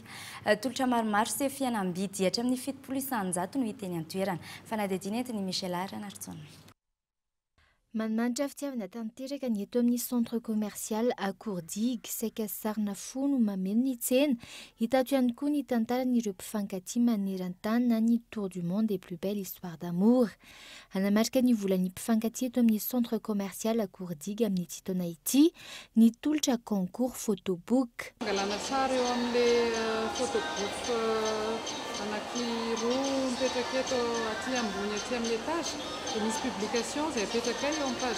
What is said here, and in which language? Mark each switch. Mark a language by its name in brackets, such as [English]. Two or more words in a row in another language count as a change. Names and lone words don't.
[Malagasy] Tolotra maromaro sy fianam-bidy hatra amin'ny 700 no hita eny an-toerana. Fanadidina entiny Michel Aranarsson. Manimanitra fitiavana tanteraka ny eto amin'ny [French] centre commercial [Malagasy] Akordig, saika sarina fo no mameno ny tsena. Hita ato ihany koa ny tantaran'ireo mpifankaty maneran-tany na ny [French] Tour du monde et plus belle histoire d'amour. [Malagasy] Hanamarika ny volan'ny mpifankaty eto amin'ny [French] centre commercial [Malagasy] Akordig amin'ity taona ity, ny tolotra [French] concours photobook. [Malagasy] Angalana sary eo amin'ilay photobook anankiroa mipetraka eto aty ambony aty amin'ny étage dia misy publication izay apetraka eo amin'ny page